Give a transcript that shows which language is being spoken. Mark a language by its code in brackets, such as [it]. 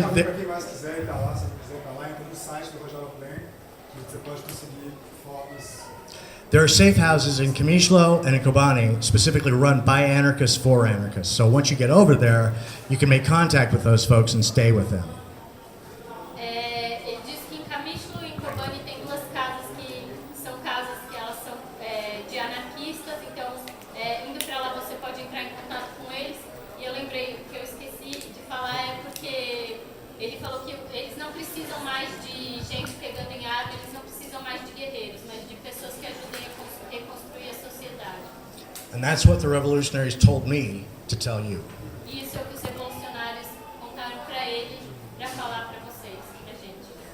[pt] Para quem mais quiser ir para lá, se quiser ir para lá, entra no site do Rojava Plan, que você pode conseguir formas. [en] There are safe houses in Kamishlo and in Kobani, specifically run by anarchists for anarchists. So once you get over there, you can make contact with those folks and stay with them. [pt] Ele diz que em Kamishlo e em Kobani tem duas casas que são casas que elas são de anarquistas, então indo para lá você pode entrar em contato com eles. E eu lembrei, o que eu esqueci de falar é porque ele falou que eles não precisam mais de gente pegando em arma, eles não precisam mais de guerreiros, mas de pessoas que ajudem a reconstruir a sociedade. [en] And that's what the revolutionaries told me to tell you. [pt] E isso é o que os revolucionários contaram para ele, para falar para vocês, pra gente.